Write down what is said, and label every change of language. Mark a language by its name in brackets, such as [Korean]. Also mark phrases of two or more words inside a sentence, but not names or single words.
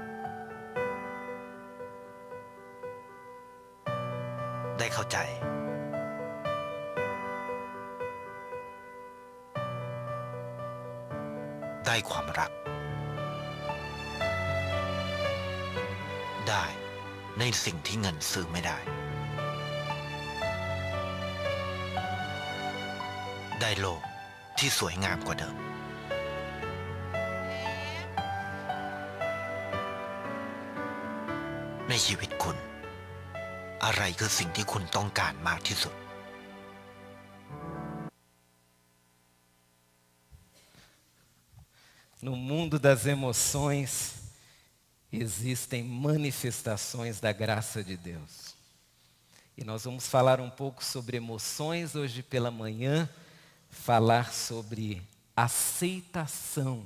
[Thai] ได้เข้าใจได้ความรักได้ในสิ่งที่เงินซื้อไม่ได้ได้โลกที่สวยงามกว่าเดิม ในชีวิตคุณอะไรคือสิ่งที่คุณต้องการมากที่สุด [Portuguese] No mundo das emoções, existem manifestações da graça de Deus. E nós vamos falar um pouco sobre emoções hoje pela manhã, falar sobre aceitação.